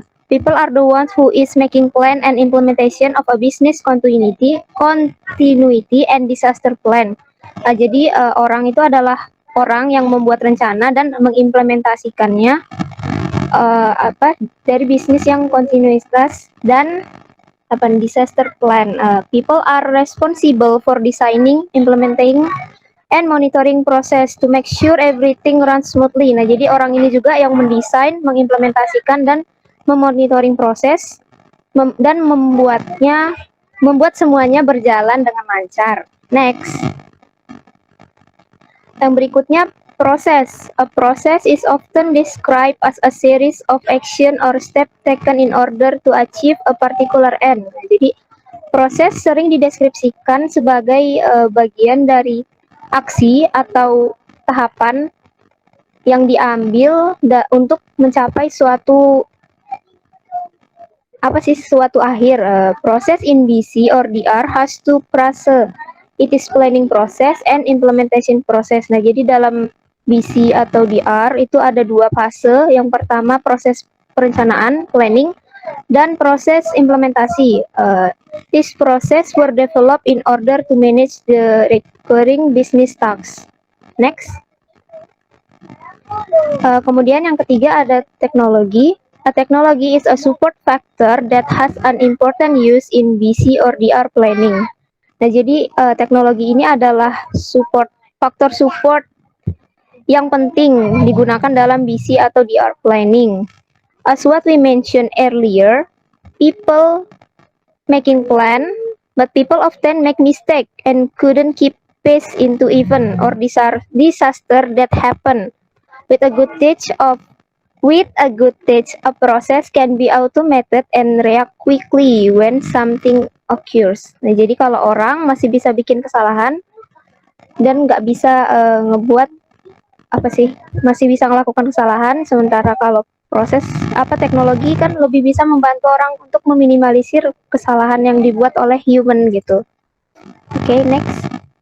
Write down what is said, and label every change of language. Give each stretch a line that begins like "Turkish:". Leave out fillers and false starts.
English: People are the ones who is making plan and implementation of a business continuity and disaster plan.
Indonesian: Jadi orang itu adalah orang yang membuat rencana dan mengimplementasikannya dari bisnis yang kontinuitas dan disaster plan.
English: People are responsible for designing, implementing, and monitoring process to make sure everything runs smoothly.
Indonesian: Nah, jadi orang ini juga yang mendesain, mengimplementasikan, dan memonitoring proses dan membuat semuanya berjalan dengan lancar.
English: Next.
Indonesian: Yang berikutnya proses.
English: A process is often described as a series of action or step taken in order to achieve a particular end.
Indonesian: Jadi proses sering dideskripsikan sebagai bagian dari aksi atau tahapan yang diambil untuk mencapai suatu akhir.
English: Proses in BC or DR has two phase. It is planning process and implementation process.
Indonesian: Nah, jadi dalam BC atau DR itu ada 2 fase. Yang pertama proses perencanaan, planning, dan proses implementasi.
English: This process were developed in order to manage the recurring business tasks. Next.
Indonesian: Kemudian yang ketiga ada teknologi.
English: A technology is a support factor that has an important use in BC or DR planning.
Indonesian: Nah, jadi teknologi ini adalah faktor support yang penting digunakan dalam BC atau DR planning.
English: As what we mentioned earlier, people making plan, but people often make mistake and couldn't keep pace into event or disaster that happen. With a good touch, a process can be automated and react quickly when something occurs.
Indonesian: Nah, jadi kalau orang masih bisa bikin kesalahan dan nggak bisa ngebuat apa sih, masih bisa melakukan kesalahan, sementara kalau proses teknologi kan lebih bisa membantu orang untuk meminimalisir kesalahan yang dibuat oleh human gitu. Oke, next.